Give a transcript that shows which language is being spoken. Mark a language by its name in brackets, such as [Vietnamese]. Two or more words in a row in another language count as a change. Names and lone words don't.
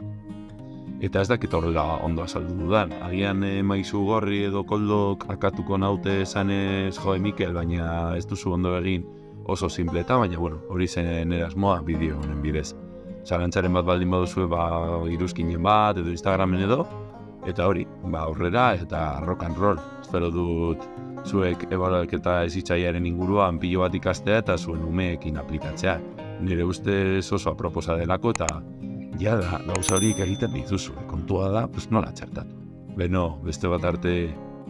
[Basque] Eta ez dakit horrela ondo azaldu dudan. Agian maizu gorri edo koldok akatuko naute esanez Mikel, baina ez duzu ondo egin oso simpleta, baina hori zen erasmoa bideo honen bidez. Zalantzaren bat baldin baduzue iruzkinen bat edo Instagramen edo, eta hori, aurrera eta [English] rock and roll. [Basque] Espero dut zuek ebaluaketa hezitzailearen inguruan pilo bat ikastea eta zuen umeekin aplikatzea. Nire ustez oso aproposa delako eta gauza horiek egiten dituzu. Kontua da, nola txertatu. Beno, beste bat arte